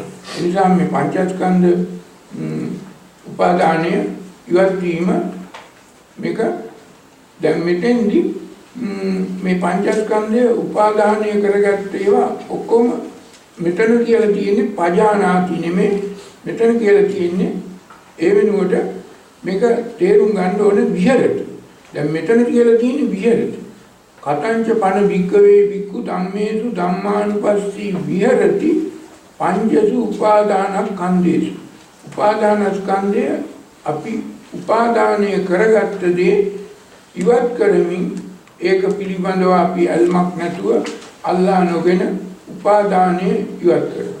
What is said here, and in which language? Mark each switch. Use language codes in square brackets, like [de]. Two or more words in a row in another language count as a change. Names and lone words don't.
[si] ඒ නිසා මේ පංචස්කන්ධ උපාදානය ඉවත් වීම මේක දැන් මෙතෙන්දී මේ පංචස්කන්ධය උපාදානය කරගත්ත ඒවා ඔක්කොම මෙතන කියලා තියෙන්නේ පජානාති නෙමෙයි. මෙතන කියලා තියෙන්නේ ඒ වෙනුවට මේක තේරුම් ගන්න ඕනේ විහෙරති. දැන් මෙතන කියලා තියෙන්නේ විහෙරති. [pi] කතංච පන වික්කවේ වික්කු ධම්මේසු ධම්මානුපස්සී විහෙරති පංචසු උපාදානස්කන්ධේසු. [si] උපාදානස්කන්ධය අපි උපාදානය කරගත්ත දේ ඉවත් කරමින් ඒක පිළිබඳව අපි අල්මක් නැතුව අල්ලා නොගෙන උපාදානය ඉවත් කරනවා.